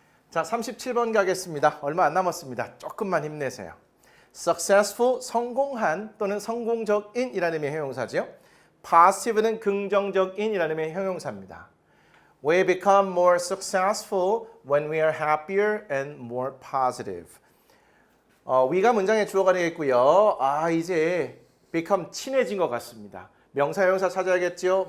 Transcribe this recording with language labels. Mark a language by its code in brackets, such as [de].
[ko] 자, 37번 가겠습니다. 얼마 안 남았습니다. 조금만 힘내세요. successful, 성공한 또는 성공적인이라는 의미의 형용사죠. positive는 긍정적인이라는 의미의 형용사입니다. [en] We become more successful when we are happier and more positive. [ko] we가 문장의 주어가 되겠고요. 이제 become 친해진 것 같습니다. 명사, 형용사 찾아야겠죠.